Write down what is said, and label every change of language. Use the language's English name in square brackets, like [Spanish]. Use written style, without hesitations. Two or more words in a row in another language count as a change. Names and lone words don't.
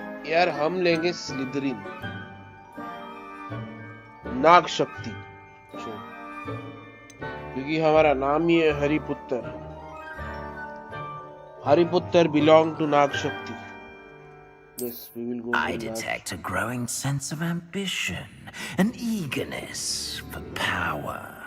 [Hindi] यार हम लेंगे स्लिदरिन, नाग शक्ति, क्योंकि हमारा नाम ही है हरिपुत्र. [English] हरिपुत्र belong to नाग शक्ति. Yes, we will go. I detect a growing sense of ambition, an eagerness for power.